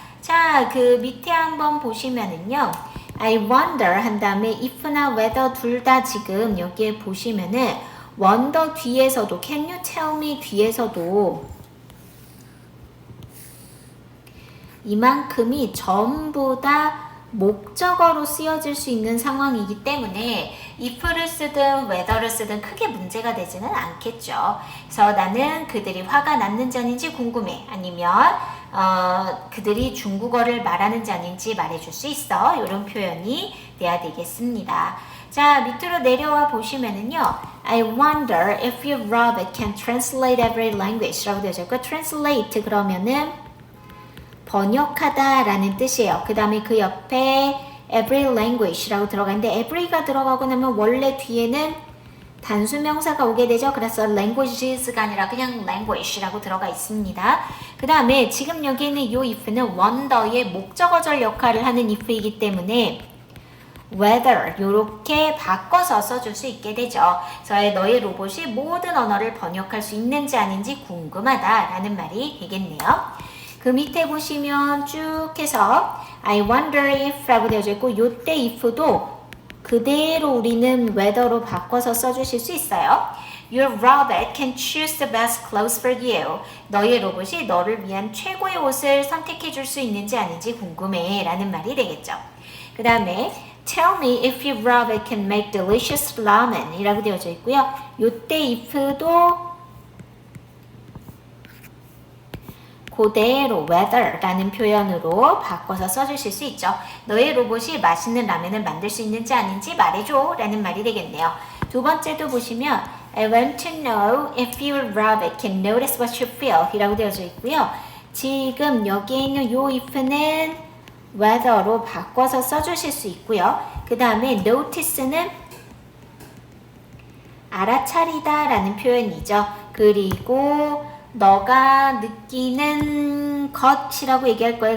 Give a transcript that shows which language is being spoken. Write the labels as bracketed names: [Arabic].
[Korean] 자, 그 밑에 한번 보시면은요. [English] I wonder [Korean] 한 다음에 if나 whether 둘 다 지금 여기에 보시면은 wonder 뒤에서도 [English] can you tell me [Korean] 뒤에서도 이만큼이 전부 다 목적어로 쓰여질 수 있는 상황이기 때문에 if를 쓰든 whether를 쓰든 크게 문제가 되지는 않겠죠. 그래서 나는 그들이 화가 났는지 아닌지 궁금해. 아니면 그들이 중국어를 말하는지 아닌지 말해줄 수 있어. 이런 표현이 돼야 되겠습니다. 자, 밑으로 내려와 보시면은요. [English] I wonder if your robot can translate every language [Korean] 라고 되어 있고 [English] translate [Korean] 그러면은 번역하다 라는 뜻이에요. 그 다음에 그 옆에 every language 라고 들어가는데 every가 들어가고 나면 원래 뒤에는 단수명사가 오게 되죠. 그래서 languages가 아니라 그냥 language라고 들어가 있습니다. 그 다음에 지금 여기 있는 이 if는 wonder의 목적어절 역할을 하는 if이기 때문에 whether 이렇게 바꿔서 써줄 수 있게 되죠. 그래서 너의 로봇이 모든 언어를 번역할 수 있는지 아닌지 궁금하다라는 말이 되겠네요. 그 밑에 보시면 쭉 해서 [English] I wonder if [Korean] 라고 되어져 있고 요때 if도 그대로 우리는 whether로 바꿔서 써주실 수 있어요. [English] Your robot can choose the best clothes for you. [Korean] 너의 로봇이 너를 위한 최고의 옷을 선택해 줄 수 있는지 아닌지 궁금해 라는 말이 되겠죠. [English] 그 다음에 Tell me if your robot can make delicious ramen [Korean] 이라고 되어져 있고요. 요때 if도 그대로 whether라는 표현으로 바꿔서 써주실 수 있죠. 너의 로봇이 맛있는 라면을 만들 수 있는지 아닌지 말해줘 라는 말이 되겠네요. 두 번째도 보시면 [English] I want to know if your robot can notice what you feel [Korean] 이라고 되어져 있고요. 지금 여기에 있는 요 if는 whether로 바꿔서 써주실 수 있고요. 그 다음에 notice는 알아차리다 라는 표현이죠. 그리고 너가 느끼는 것이라고 얘기할 거예요.